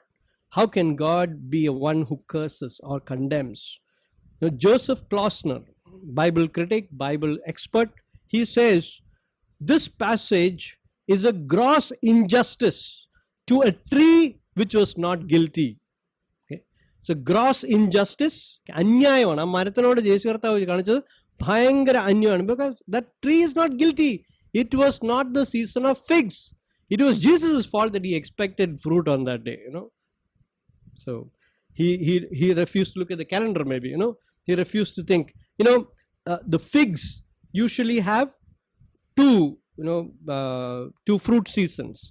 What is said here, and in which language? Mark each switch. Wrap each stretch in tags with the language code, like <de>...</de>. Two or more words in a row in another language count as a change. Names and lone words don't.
<en>How can God be a one who curses or condemns? Now, Joseph Klausner, Bible critic, Bible expert, he says, this passage is a gross injustice to a tree which was not guilty. Okay? So gross injustice,</en> <ml>അന്യായം, മരത്തോട് യേശു കർത്താവ് കാണിച്ചത് ഭയങ്കര അന്യായം,</ml> <en>because that tree is not guilty. It was not the season of figs. It was Jesus' fault that he expected fruit on that day, So he refused to look at the calendar, maybe, he refused to think. The figs usually have two fruit seasons.</en>